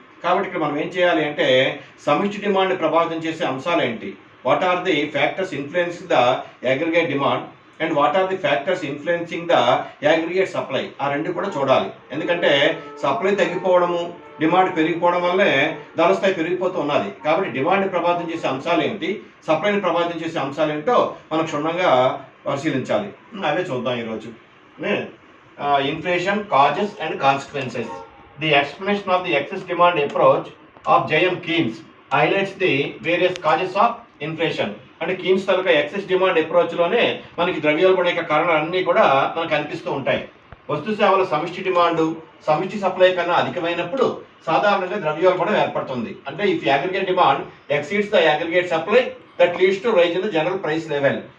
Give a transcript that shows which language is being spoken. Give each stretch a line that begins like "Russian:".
Telugu: కాబట్టి ఇక్కడ మనం ఏం చేయాలి అంటే సమిష్టి డిమాండ్ ప్రభావితం చేసే అంశాలు ఏంటి,
English: what are the factors influencing the aggregate demand and what are the factors influencing the aggregate supply,
Telugu: ఆ రెండు కూడా చూడాలి. ఎందుకంటే సప్లై తగ్గిపోవడము, డిమాండ్ పెరిగిపోవడం వల్లే ధరల స్థాయి పెరిగిపోతూ ఉన్నది. కాబట్టి డిమాండ్ ప్రభావితం చేసే అంశాలు ఏంటి, సప్లైని ప్రభావితం చేసే అంశాలు ఏంటో మనం క్షుణ్ణంగా పరిశీలించాలి. అవే చూద్దాం ఈరోజు.
English: Inflation, causes and consequences. The explanation of the excess demand approach of J.M. Keynes highlights the various causes of inflation.
Telugu: అంటే కీన్స్ తాలూకా ఎక్సెస్ డిమాండ్ అప్రోచ్లోనే మనకి ద్రవ్యోల్బణం యొక్క కారణాలన్నీ కూడా మనకు కనిపిస్తూ ఉంటాయి. వస్తు సేవల సమిష్టి డిమాండ్ సమిష్టి సప్లై కన్నా అధికమైనప్పుడు సాధారణంగా ద్రవ్యోల్బణం ఏర్పడుతుంది.
English: అంటే if aggregate demand exceeds the aggregate supply that leads to rise in the general price level.